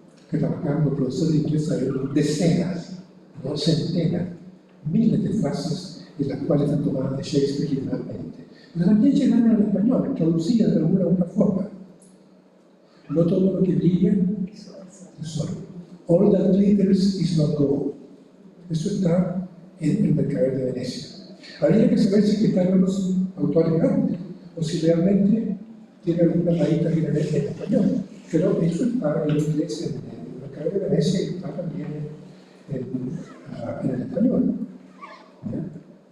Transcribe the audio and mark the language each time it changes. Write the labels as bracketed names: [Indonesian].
[Spanish] Que trabajando, profesor de inglés, hay decenas, no centenas, miles de frases en las cuales están tomadas de Shakespeare generalmente. Pero también llegaron al español, traducidas de alguna u otra forma. No todo lo que brilla es oro. [English] All that glitters is not gold. [Spanish] Eso está en el Mercader de Venecia. Habría que saber si están los autores antes, o si realmente tiene alguna raíz también en español. Pero eso está en inglés, en el Mercader de Venecia, y está también en el español. ¿Ya?